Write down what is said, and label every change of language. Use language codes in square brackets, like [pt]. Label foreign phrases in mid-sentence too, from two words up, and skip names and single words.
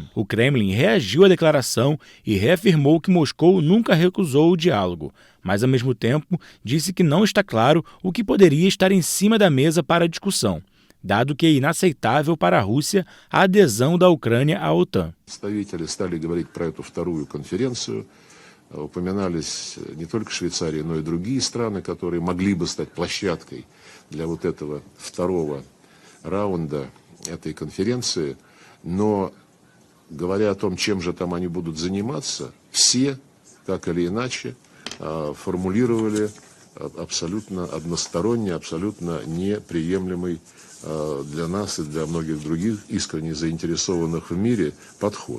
[pt] O Kremlin reagiu à declaração e reafirmou que Moscou nunca recusou o diálogo, mas ao mesmo tempo disse que não está claro o que poderia estar em cima da mesa para a discussão, dado que é inaceitável para a Rússia a adesão da Ucrânia à OTAN. [ru] Упоминались не только Швейцария, но и другие страны, которые могли бы стать площадкой для вот этого второго раунда этой конференции. Но говоря о том, чем же там они будут заниматься, все, так или иначе, формулировали абсолютно односторонний, абсолютно неприемлемый для нас и для многих других искренне заинтересованных в мире подход.